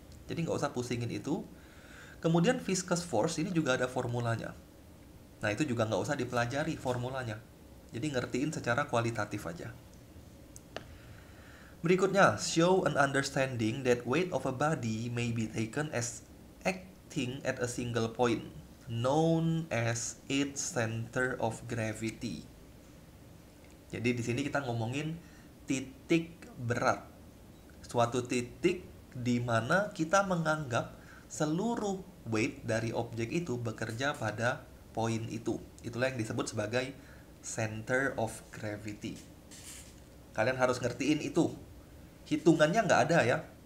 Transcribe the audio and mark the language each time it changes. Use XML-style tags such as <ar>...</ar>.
<id>Jadi nggak usah pusingin itu. Kemudian viscous force ini juga ada formulanya. Nah, itu juga nggak usah dipelajari formulanya. Jadi ngertiin secara kualitatif aja. Berikutnya,</id> <en>show an understanding that weight of a body may be taken as acting at a single point, known as its center of gravity.</en> <id>Jadi di sini kita ngomongin titik berat. Suatu titik di mana kita menganggap seluruh weight dari objek itu bekerja pada poin itu. Itulah yang disebut sebagai</id> <en>center of gravity.</en> <id>Kalian harus ngertiin itu. Hitungannya nggak ada ya.</id>